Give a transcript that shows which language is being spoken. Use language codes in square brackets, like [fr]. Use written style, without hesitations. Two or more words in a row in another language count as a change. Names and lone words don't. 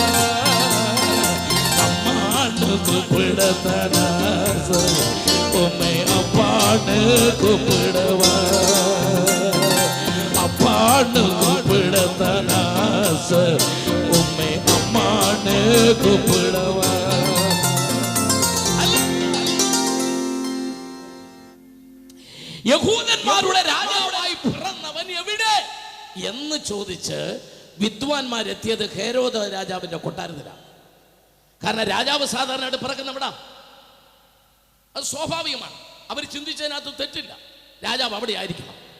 [ta] கூப்பிடத்தான் ஆசை உம்மை அப்பான்னு கூப்பிடவா, அப்பான்னு கூப்பிடத்தான் ஆசை உம்மை அம்மான்னு கூப்பிடவா. [ml] യഹൂദന്മാരുടെ രാജാവായി പിറന്നവൻ എവിടെ എന്ന് ചോദിച്ച് വിദ്വാൻമാരെത്തിയത് ഹേരോദ രാജാവിന്റെ കൊട്ടാരത്തിലാണ്. കാരണം രാജാവ് സാധാരണയായിട്ട് പിറക്കുന്നവിടാ, അത് സ്വാഭാവികമാണ്. അവർ ചിന്തിച്ചതിനകത്ത് തെറ്റില്ല, രാജാവ് അവിടെ ആയിരിക്കണം.